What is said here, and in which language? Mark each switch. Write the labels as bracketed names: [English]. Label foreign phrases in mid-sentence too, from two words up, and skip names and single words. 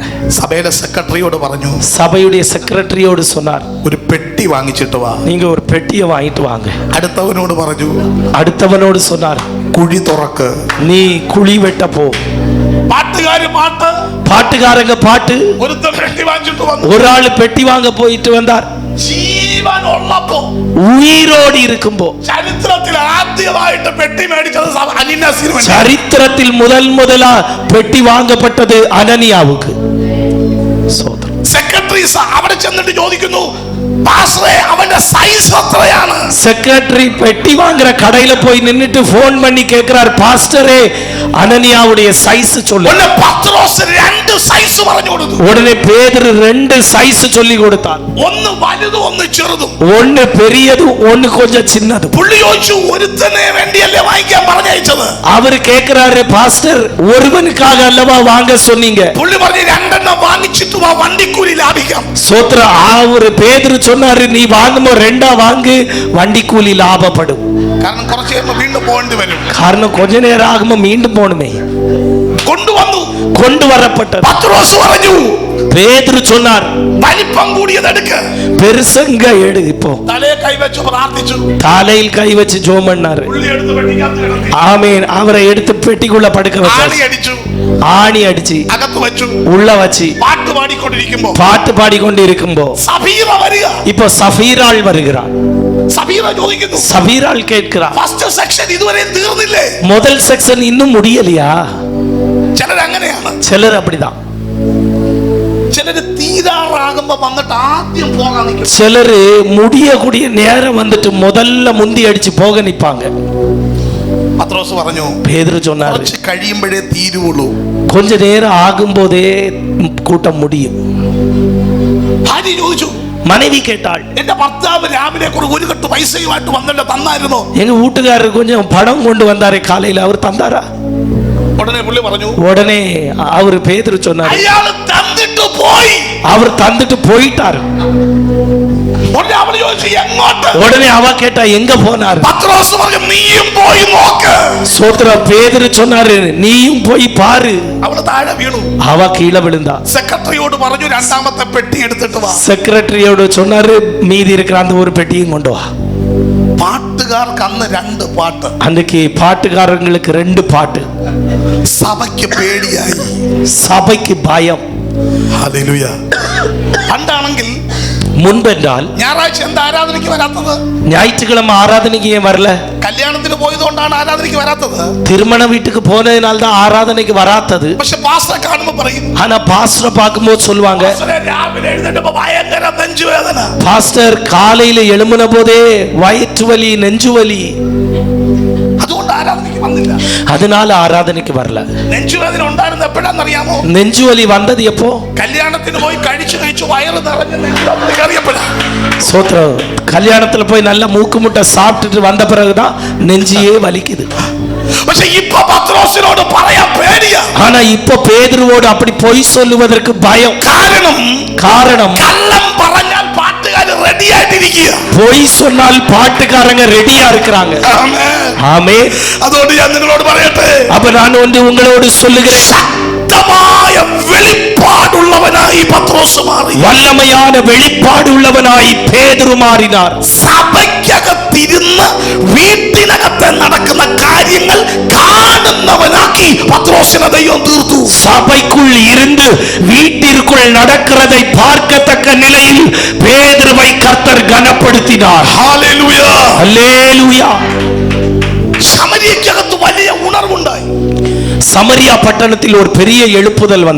[Malayalam] സഭയിലെ സെക്രട്ടറിയോട് പറഞ്ഞു, [Tamil] சபையுடைய செக்ரட்டரியோடு சொன்னார், [Malayalam] ഒരു പെട്ടി വാങ്ങിച്ചിട്ട് വാ. [Tamil] நீங்க ஒரு பெட்டியை வாங்கிட்டு வாங்க. [Malayalam] അടുത്തവനോട് പറഞ്ഞു, [Tamil] அடுத்தவனோடு சொன்னார், [Malayalam] കുഴി തുറക്ക്. [Tamil] நீ குழி வெட்ட போ. [Malayalam] പാട്ടുകാര് പാട്ട്, [Tamil] பாட்டுக்காரங்க பாட்டு. [Malayalam] ഒരുത്തൻ പെട്ടി വാങ്ങിച്ചിട്ട് വന്നു. [Tamil] ஒரு ஆளு பெட்டி வாங்க போயிட்டு வந்தார். [Malayalam] ജീവൻ ഉള്ളപ്പോ, [Tamil] உயிரோடு இருக்கும்போ, [Malayalam] ചരിത്രത്തിൽ ആദ്യമായിട്ട് പെട്ടി മേടിച്ചത് അനന്യാസിന് വേണ്ടി. [Tamil] சரித்திரத்தில் முதலா பெட்டி வாங்கப்பட்டது அனனியாவுக்கு. சோதரம். [Malayalam] സെക്രട്ടറി അവിടെ ചെന്നിട്ട് ചോദിക്കുന്നു, പാസ്റ്ററെ അവന്റെ സൈസ് എത്രയാണ്? [Tamil] செக்ரட்டரி பெட்டி வாங்குற கடையில போய் நின்னுட்டு போன் பண்ணி கேக்குறார், பாஸ்டரே அனனியாவுடைய சைஸ் சொல்லு. [Malayalam] പത്രോസ് 2 സൈസ് പറഞ്ഞു കൊടുത്തു. [Tamil] உடனே பேதுரு 2 சைஸ் சொல்லி கொடுத்தார். [Malayalam] ഒന്ന് വലുതും ഒന്ന് ചെറുതും. [Tamil] ஒன்னு பெரியதும் ஒன்னு கொஞ்சம் சின்னதும். [Malayalam] പുള്ളി ചോദിച്ചു, ഒരുത്തനെ വേണ്ടിയല്ലേ വാങ്ങിക്കാൻ പറഞ്ഞയച്ചത്? [Tamil] அவர் கேக்குறாரு, பாஸ்டர் ஒருவனுக்காக அல்லவா வாங்க சொன்னீங்க? [Malayalam] പുള്ളി പറഞ്ഞു, രണ്ടെണ്ണം വാങ്ങിച്ചിട്ട് വാ, വണ്ടിക്കൂലി ലാഭിക്കാം. [Tamil] சோத்ர அவரு பேதுரு சொன்னாரு, நீ வாங்குமோ 2 வாங்கு, வண்டி கூலி லாபப்படும். [Malayalam] കാരണം കുറച്ച് കഴിയുമ്പോൾ വീണ്ടും പോകേണ്ടി വരും. [Tamil] காரணம் கொஞ்ச நேரம் ஆகுமோ மீண்டும் போகணுமே. [Malayalam] കൊണ്ടുവന്നു, [Tamil] கொண்டு வரப்பட்டது. [Malayalam] പത്രോസ് പറഞ്ഞു, [Tamil] பேதுரு சொன்னார், [Malayalam] വലിപ്പം കൂടിയത് എടുക്ക. [Tamil] பெருசங்க எடு. இப்போ [Malayalam] തലയെ കൈവച്ചു പ്രാർത്ഥിച്ചു. [Tamil] தலையில் கை வச்சு ஜெபம் பண்ணாரு. [Malayalam] പുള്ളി എടുത്ത് പെട്ടിക്കകത്ത് കിടത്തി. [Tamil] ஆமென். அவரை எடுத்து பெட்டிக்குள்ள படுக்க [Malayalam] ആണി [Tamil] வச்சாரு. [Malayalam] അടിച്ചു, [Tamil] ஆணி அடிச்சு [Malayalam] അകത്ത് വെച്ചു. [Tamil] உள்ள வச்சு [Malayalam] പാട്ട് പാടിക്കൊണ്ടിരിക്കുമ്പോ [Tamil] பாட்டு பாடிக்கொண்டு இருக்கும்போ [Malayalam] സഫീറ വരിക. [Tamil] இப்போ சஃபீராள் வருகிறார். [Malayalam] സഫീറ ചോദിക്കുന്നു, [Tamil] சஃபீராள் கேட்கிறார், [Malayalam] ഫസ്റ്റ് സെക്ഷൻ ഇതുവരെ തീർന്നില്ലേ? [Tamil] முதல் செக்ஷன் இன்னும் முடியலையா? [Malayalam] ചിലർ അങ്ങനെയാണ്. [Tamil] சிலர் அப்படிதான். [Malayalam] ചിലര് തീരാറാകുമ്പോ വന്നിട്ട് ആദ്യം പോകാൻ നിൽക്കും. [Tamil] சிலரு முடியக்கூடிய நேரம் வந்துட்டு முதல்ல முந்தி அடிச்சு போக நிப்பாங்க. [Malayalam] പത്രോസ് പറഞ്ഞു, [Tamil] பேதுரு சொன்னாரு, [Malayalam] കുറച്ച് കഴിയുമ്പോഴേ തീരുവുള്ളൂ. [Tamil] கொஞ்ச நேரம் ஆகும்போதே கூட்டம் முடியும். [Malayalam] ഭാര്യ ചോദിച്ചു, [Tamil] மனைவி கேட்டாள், [Malayalam] എന്റെ ഭർത്താവ് രാവിലെ ഒരു കെട്ട് പൈസയുമായിട്ട് വന്നല്ലോ, തന്നായിരുന്നോ? [Tamil] எங்க வீட்டுக்காரர் கொஞ்சம் பணம் கொண்டு வந்தாரே காலையில, அவர் தந்தாரா? [Malayalam] ഉടനെ പുള്ളി പറഞ്ഞു, [Tamil] உடனே அவர் பேதுரு சொன்னார், [Malayalam] അയാള് തന്നിട്ട് പോയി. [Tamil] அவர் தந்துட்டு போயிட்டாரு. [Malayalam] ഉടനെ അവള് ചോദിച്ചു, എങ്ങോട്ട്? [Tamil] உடனே அவ கேட்டா, எங்க போனாரு? [Malayalam] പത്രോസ് പറഞ്ഞു, നീയും പോയി നോക്ക്. [Tamil] சோத்ர பேதுரு சொன்னாரு, நீயும் போய் பாரு. [Malayalam] അവള് താഴെ വീണു. [Tamil] அவ கீழே விழுந்தா. [Malayalam] സെക്രട്ടറിയോട് പറഞ്ഞു, രണ്ടാമത്തെ പെട്ടി എടുത്തിട്ട് വാ. [Tamil] செக்ரட்டரியோட சொன்னாரு, மீதி இருக்கிற அந்த ஒரு பெட்டியும் கொண்டு வா. [Malayalam] പാട്ടുകാർക്ക് അന്ന് 2 പാട്ട്. [Tamil] அன்னைக்கு பாட்டுக்காரங்களுக்கு 2 பாட்டு. [Malayalam] സഭയ്ക്ക് പേടിയായി, [Tamil] சபைக்கு பயம். [Malayalam] ഹല്ലേലൂയ. പണ്ടാണെങ്കിൽ [Tamil] முன்பென்றால் [Malayalam] ഞായറാഴ്ച എന്താ ആരാധനയ്ക്ക് വരാത്തത്? [Tamil] ஞாயிற்றுக்கிழமை ஆராதனைக்கு ஏன் வரல? [Malayalam] കല്യാണത്തിന് പോയതുകൊണ്ടാണ് ആരാധനയ്ക്ക് വരാത്തത്. [Tamil] திருமண வீட்டுக்கு போனதுனால தான் ஆராதனைக்கு வராதது. [Malayalam] പക്ഷെ പാസ്റ്ററെ കാണുമ്പോൾ പറയും, [Tamil] ஆனா பாஸ்டரை பார்க்கும்போது சொல்லுவாங்க, [Malayalam] പാസ്റ്ററെ രാവിലെ എഴുന്നേറ്റപ്പോ ഭയങ്കര നെഞ്ചുവേദന. [Tamil] பாஸ்டர் காலையில எழும்பின போதே வயிற்று வலி, நெஞ்சு வலி, [Malayalam] അതുകൊണ്ട് ആരാധനയ്ക്ക് വന്നില്ല. [Tamil] அதனால ஆராதனைக்கு வரல. [Malayalam] നെഞ്ചുവേദന ഉണ്ടായിരുന്ന എപ്പോഴാണെന്നറിയാമോ? [Tamil] நெஞ்சு வலி வந்தது எப்போ? [Malayalam] കല്യാണത്തിന് പോയി കഴിച്ചു വയറ് നിറഞ്ഞ നെഞ്ചുവേദന കയറിയപ്പോഴാ. [Tamil] சோத்ரம், கல்யாணத்துல போய் நல்ல மூக்கு முட்டை சாப்பிட்டுட்டு வந்த பிறகுதான் நெஞ்சியே வலிக்குது. [Malayalam] പക്ഷെ ഇപ്പൊ പത്രോസിനോട് പറയാൻ പേടിയാ. [Tamil] ஆனா இப்ப பேதுருவோடு அப்படி பொய் சொல்லுவதற்கு பயம். [Malayalam] കാരണം കള്ളം പറഞ്ഞാൽ പാട്ടുകാർ റെഡി ആയിട്ടിരിക്കുക. [Tamil] பொய் சொன்னால் பாட்டுக்காரங்க ரெடியா இருக்கிறாங்க. ஆமென். [Malayalam] അതുകൊണ്ട് ഞാൻ നിങ്ങളോട് പറയട്ടെ, [Tamil] அப்ப நான் ஒன்று உங்களோடு சொல்லுகிறேன், [Malayalam] ശക്തമായ വെളിപ്പാടുള്ളവനായി പത്രോസ് മാറി. [Tamil] வல்லமையான வெளிப்பாடு உள்ளவனாய் பேதுரு மாறினார். [Malayalam] സഭയ്ക്കകത്തിരുന്ന് വീട്ടിനകത്ത് നടക്കുന്ന കാര്യങ്ങൾ കാണുന്നവനാക്കി പത്രോസിനെ ദൈവം തീർത്തു. [Tamil] சபைக்குள் இருந்து வீட்டிற்குள் நடக்கிறதை பார்க்கத்தக்க நிலையில் பேதுருவை கர்த்தர் கனப்படுத்தினார். [Malayalam] ഹല്ലേലൂയ. [Tamil] அல்லேலூயா. [Malayalam] ശമര്യക്കകത്ത് വലിയ ഉണർവുണ്ടായി. [Tamil] சமரியா பட்டணத்தில் ஒரு பெரிய எழுப்புதல் வந்தது.